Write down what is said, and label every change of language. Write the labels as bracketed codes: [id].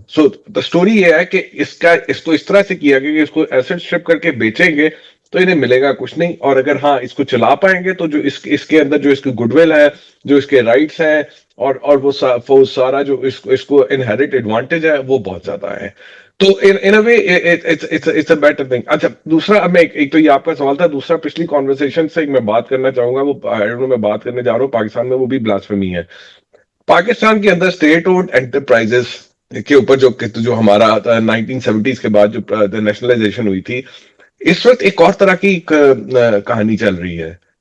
[ur] So the story یہ ہے کہ اس کو اس طرح سے کیا گیا کہ اس کو ایسٹ اسٹرپ کر کے بیچیں گے تو انہیں ملے گا کچھ نہیں، اور اگر ہاں اس کو چلا پائیں گے تو جو اس کے اندر جو اس کی گڈ ول ہے، جو اس کے رائٹس ہیں اور وہ سارا جو اس کو انہیرٹ ایڈوانٹیج ہے وہ بہت زیادہ ہے. [en] تو in a way it's a better thing. [ur] اچھا، دوسرا اب میں ایک تو یہ آپ کا سوال تھا، دوسرا پچھلی کانورسیشن سے میں بات کرنا چاہوں گا، وہ میں بات کرنے جا رہا ہوں پاکستان میں وہ بھی بلاسفیمی ہے. پاکستان کے اندر اسٹیٹ اوڈ انٹرپرائزز کے اوپر جو ہمارا 1970s کے بعد جو نیشنلائزیشن ہوئی تھی، اس وقت ایک اور طرح کی کہانی چل رہی ہے.